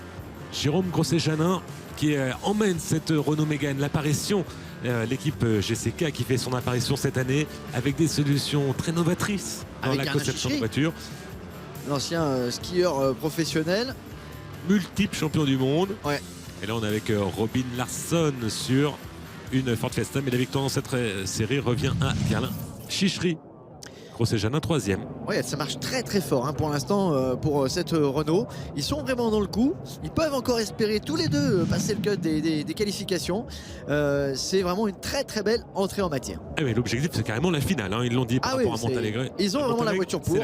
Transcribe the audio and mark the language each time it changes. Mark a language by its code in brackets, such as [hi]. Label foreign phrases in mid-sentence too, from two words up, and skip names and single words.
[fr] Jérôme Grosset-Janin qui emmène cette Renault Mégane, l'apparition, l'équipe GCK qui fait son apparition cette année avec des solutions très novatrices dans la conception de voiture. L'ancien skieur professionnel. Multiple champion du monde. Ouais. Et là on est avec Robin Larsson sur une Ford Fiesta. Mais la victoire dans cette série revient à Pierlin Chichery. Grosset-Janin 3e. Ouais, ça marche très très fort pour l'instant pour cette Renault. Ils sont vraiment dans le coup. Ils peuvent encore espérer tous les deux passer le cut des qualifications. C'est vraiment une très très belle entrée en matière. Ah oui, l'objectif c'est carrément la finale. Ils l'ont dit par rapport à Montalegre. Ils ont vraiment la voiture pour.